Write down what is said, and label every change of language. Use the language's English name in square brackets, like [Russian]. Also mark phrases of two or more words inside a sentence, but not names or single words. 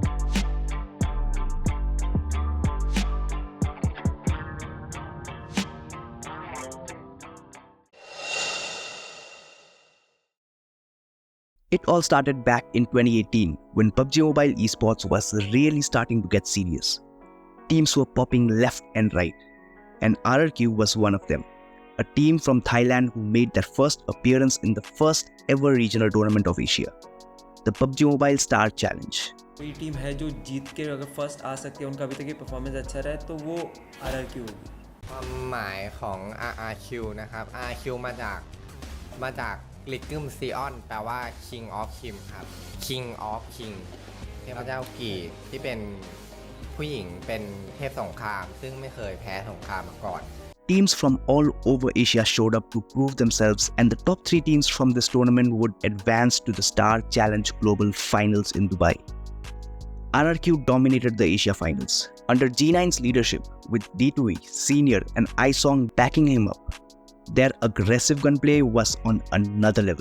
[English] It all started back in 2018 when PUBG Mobile Esports was really starting to get serious. Teams were popping left and right, and RRQ was one of them. A team from Thailand who made their first appearance in the first ever regional tournament of Asia, the PUBG Mobile Star Challenge. [Hindi] कोई टीम है जो जीत के अगर फर्स्ट आ सकती है, उनका अभी तक ये परफॉर्मेंस अच्छा रहा है तो वो RRQ होगी. [Thai] ความหมายของ RRQ นะครับ RRQ มาจากลิกึมซีออนแปลว่า [English] King of Kim [Thai] ครับ [English] King of King [Thai] เทพเจ้ากี่ที่เป็นผู้หญิงเป็นเทพสงครามซึ่งไม่เคยแพ้สงครามมาก่อน [English] Teams from all over Asia showed up to prove themselves, and the top 3 teams from this tournament would advance to the Star Challenge Global Finals in Dubai. RRQ dominated the Asia Finals. Under G9's leadership, with D2E, Senior and Isong backing him up, their aggressive gunplay was on another level.